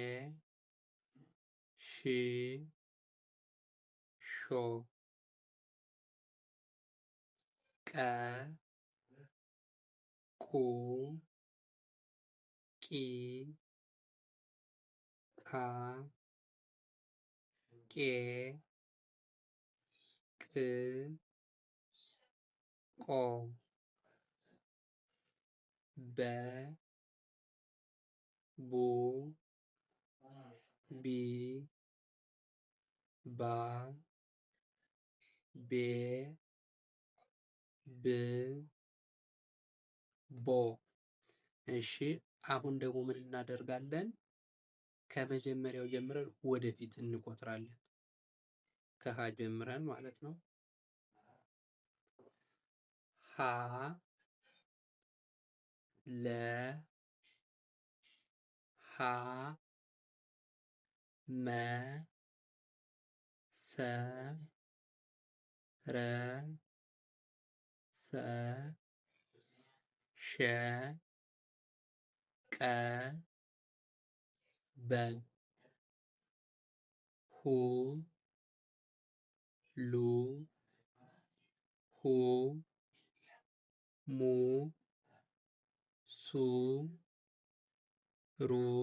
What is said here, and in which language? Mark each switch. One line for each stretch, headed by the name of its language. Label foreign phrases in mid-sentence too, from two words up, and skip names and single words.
Amharic: ሺ ሾ ቀ ቁ ቂ ቃ ቄ ቅ ቆ በ ቡ ቢ ባ ቤ ብ ቦ። እሺ፣ አሁን ደግሞ ምን እናደርጋለን? ከመጀመሪያው ጀምረን ወደፊት እንቆጥራለን። ከሀ ጀምረን ማለት ነው። ሀ ለ ሀ መ ሰ ረ ሰ ሸ ቀ በ ሁ ሉ ሁ ሙ ሱ ሩ